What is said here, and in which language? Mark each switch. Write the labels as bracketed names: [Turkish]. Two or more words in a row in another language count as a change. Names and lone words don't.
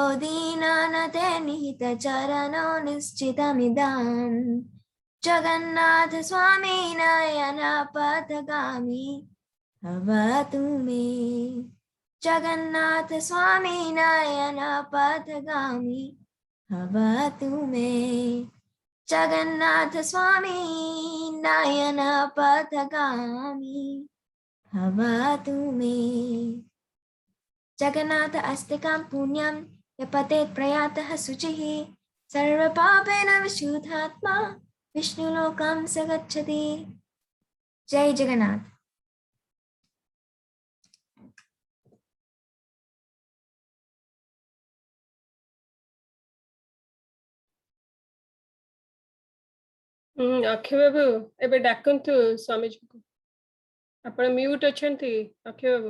[Sanskrit] दीनानते निहितचरणो निश्चितमिदं जगन्नाथ स्वामी नयन पथगामी भवतु मे जगन्नाथ स्वामी नयन पथगामी भवतु मे जगन्नाथ स्वामी नयन पथगामी भवतु मे जगन्नाथ अस्तिकं पुण्यं यपतेत् प्रयातः शुचिः सर्वपापेन विशुद्धात्मा विष्णुलोकं स गच्छति। जय जगन्नाथ। [Odia] ଅକ୍ଷୟ ବାବୁ ଏବେ ଡାକନ୍ତୁ ସ୍ୱାମୀ ଜୀ କୁ ଆପଣ ମ୍ୟୁଟ ଅଛନ୍ତି ଅକ୍ଷୟ ବାବୁ।